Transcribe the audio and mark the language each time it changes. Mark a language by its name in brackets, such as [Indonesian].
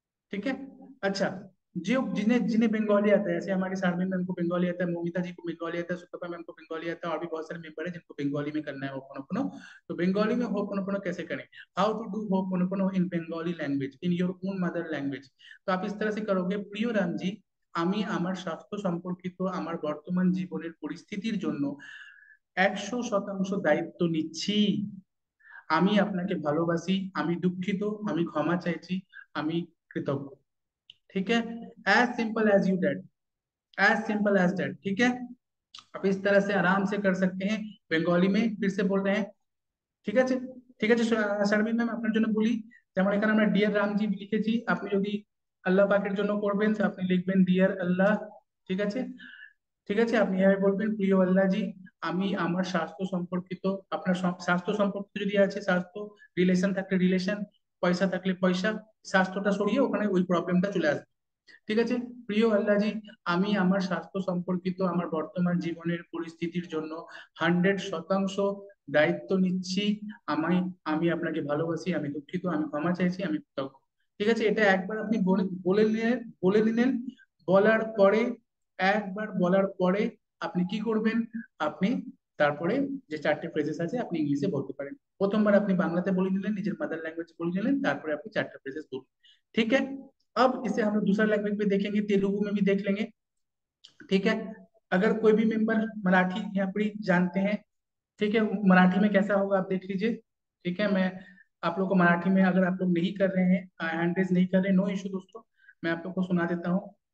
[Hindi] ठीक है, अच्छा, जो जिन्हें जिन्हें बंगाली आता है, ऐसे हमारे शारमिन मैम को बंगाली आता है, मोमिता जी को बंगाली आता है, सुतपा मैम को बंगाली आता है, और भी बहुत सारे मेंबर हैं जिनको बंगाली में करना है होपोनोपोनो। तो बंगाली में होपोनोपोनो कैसे करें, [English] How to do ho'oponopono in Bengali language in your own mother language. [Hindi] तो आप इस तरह से करोगे, [Bangla] প্রিয় রামজি, আমি আমার স্বাস্থ্য সম্পর্কিত আমার বর্তমান জীবনের পরিস্থিতির জন্য 100% দায়িত্ব নিচ্ছি। আমি আপনাকে ভালোবাসি, আমি দুঃখিত, আমি ক্ষমা চাইছি, আমি कृतज्ञ। [Hindi] ठीक है, [English] As simple as you that, as simple as that. [Hindi] ठीक है, आप इस तरह से आराम से कर सकते हैं बंगाली में। फिर से बोल रहे हैं, [Bangla] ঠিক আছে? ঠিক আছে শারমিন ম্যাম, আপনার জন্য বলি, যেমন এখানে আমরা ডিয়ার রামজি লিখেছি, আপনি যদি আল্লাহ পাকের জন্য করবেন তো আপনি লিখবেন ডিয়ার আল্লাহ। ঠিক আছে, ঠিক আছে, আপনি এভাবে বলবেন, প্রিয় আল্লাহ জি, আমি আমার স্বাস্থ্য সম্পর্কিত, আপনার স্বাস্থ্য সম্পর্কিত যদি আছে স্বাস্থ্য, রিলেশন থাকলে রিলেশন, পয়সা থাকলে পয়সা, স্বাস্থ্যটা সরিয়ে ওখানে ওই প্রবলেমটা চলে আসবে। ঠিক আছে, প্রিয় আল্লাহজি, আমি আমার স্বাস্থ্য সম্পর্কিত আমার বর্তমান জীবনের পরিস্থিতির জন্য 100% দায়িত্ব নিচ্ছি। আমি আমি আপনাকে ভালোবাসি, আমি দুঃখিত, আমি ক্ষমা চাইছি, আমি কৃতজ্ঞ। ঠিক আছে, এটা একবার আপনি বলে বলে নিলেন, বলে নিলেন। বলার পরে, একবার বলার পরে আপনি কি করবেন, আপনি তারপরে যে চারটে ফ্রেজেস আছে আপনি ইংলিশে বলতে পারেন। প্রথমবার আপনি বাংলাতে বলে নিলেন, নিজের মাদার ল্যাঙ্গুয়েজ বলে নিলেন, তারপরে আপনি [Hindi] चारटे फ्रेजेस बोलें। ठीक है, अब इसे हम लोग दूसरा लैंग्वेज में देखेंगे, तेलुगु में भी देख लेंगे। ठीक है, अगर कोई भी मेंबर मराठी यहाँ पर जानते हैं, ठीक है, मराठी में कैसा होगा आप देख लीजिए। ठीक है, मैं आप लोग को मराठी में, अगर आप लोग नहीं कर रहे हैं, हैंड रेज नहीं कर रहे, नो इशू दोस्तों, मैं आप लोग को सुना देता हूँ।